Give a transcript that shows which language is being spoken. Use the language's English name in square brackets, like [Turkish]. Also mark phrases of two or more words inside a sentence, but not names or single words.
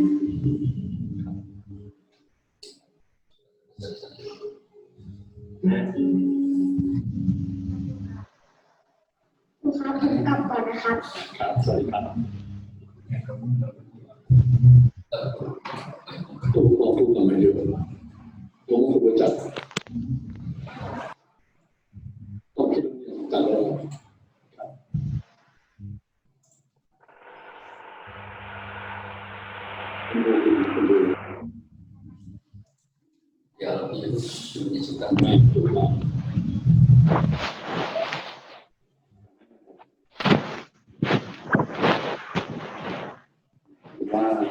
[Thai] ลูกค้าผมกลับก่อนนะครับ ครับสวัสดีครับผมขอพูดหน่อยเดียวผมคุณประจักษ์ต้องคิดจังเลย [Indonesian] Ya, ini sudah. [Thai] ว่า